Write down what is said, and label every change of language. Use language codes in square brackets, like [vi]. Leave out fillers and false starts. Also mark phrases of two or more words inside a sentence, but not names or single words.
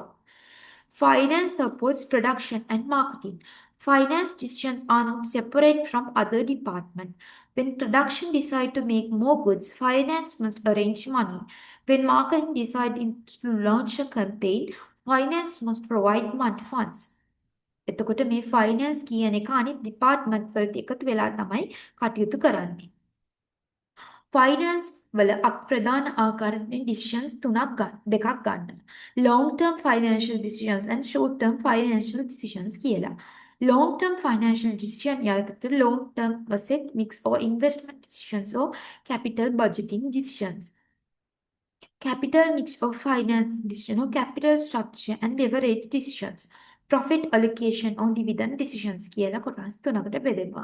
[en] Finance supports production and marketing. Finance decisions are not separate from other departments. When production decide to make more goods, finance must arrange money. When marketing decide to launch a campaign, finance must provide money funds. [si] එතකොට මේ finance කියන එක අනිත් department වලට එකතු වෙලා තමයි කටයුතු කරන්නේ. Finance වල අප්‍රධාන ආකාරයෙන් decisions දෙකක් ගන්න. [en] Long term financial decisions and short term financial decisions කියලා. Long term financial decision යටතට long term asset mix or investment decisions or capital budgeting decisions. Capital mix of finance decision or capital structure and leverage decisions. Profit allocation or dividend decisions [si] කියලා කොටස් තුනකට බෙදෙනවා.